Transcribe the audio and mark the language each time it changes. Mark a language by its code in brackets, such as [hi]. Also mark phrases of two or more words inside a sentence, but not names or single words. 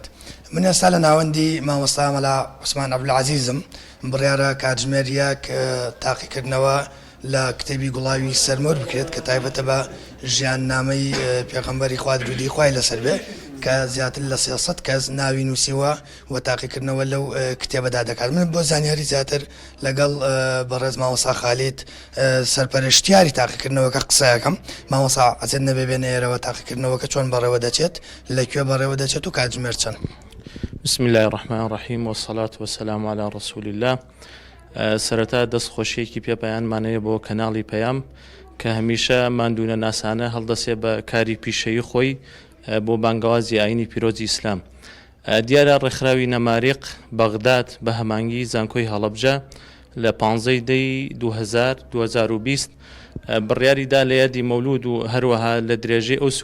[ckb] من ئێستا لە ناوەندی مامۆستا مەلا عوسمان عەبدولعەزیزم بڕیارە کاتژمێریەک تاقیکردنەوە لە کتێبی گوڵاوی سەرمۆر بکرێت کە تایبەتە بە ژیاننامەی پێغەمبەری خوا درودی خوای لەسەر بێ کە زیاتر لە 300 کەس ناوی نووسیوە و تاقیکردنەوە لەو کتێبەدا دەکات. من بۆ زانیاری زیاتر لەگەڵ بەڕێز مامۆستا خالید سەرپەرشتیاری تاقیکردنەوەکە قسەیەکەم مامۆستا ئەچێت نەبێ بێنە ئێرەوە تاقیکردنەوەکە چۆن بەڕێوە دەچێت لەکوێ بەڕێوە دەچێت و کاتژمێر چەند. [ar] بسم الله الرحمن الرحیم والصلاة والسلام على رسول الله. [ckb] سەرەتا دەستخۆشیەکی پێپەیانمانەیە بۆ کەناڵی پەیام کە هەمیشە ماندوونە ناسانە هەڵدەسێ بە کاری پیشەیی خۆی بۆ بانگەوازی ئاینی پیرۆزی ئیسلام. دیارە ڕێکخراوی نەماریق بەغداد بە هەمانگی زانکۆی هەڵەبجە لە 15 دەی 2020 بڕیاریدا لە یادی مەولود و هەروەها لە درێژەی ئەو